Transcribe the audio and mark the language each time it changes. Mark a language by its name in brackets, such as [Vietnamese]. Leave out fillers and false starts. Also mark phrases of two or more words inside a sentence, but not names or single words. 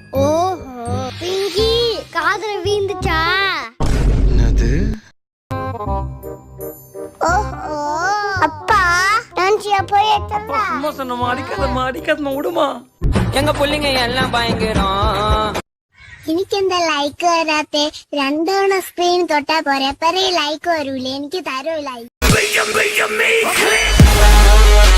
[Tamil] ஓஹோ, பிங்கி காதுல வீந்துச்சா? என்னது? ஓஹோ அப்பா டான்சியா போய் ஏத்தறா. சும்மா சொன்னமா, அடிக்காதமா விடுமா. எங்க புள்ளைங்க எல்லாம் பயங்கரம். [Malayalam] എനിക്ക് എന്താ ലൈക്ക് വരാത്തെ? രണ്ടോണ സ്ക്രീൻ തൊട്ടാ പോരെ, എപ്പറേ ലൈക്ക് വരൂലേ? എനിക്ക് തരൂ ലൈക്ക്.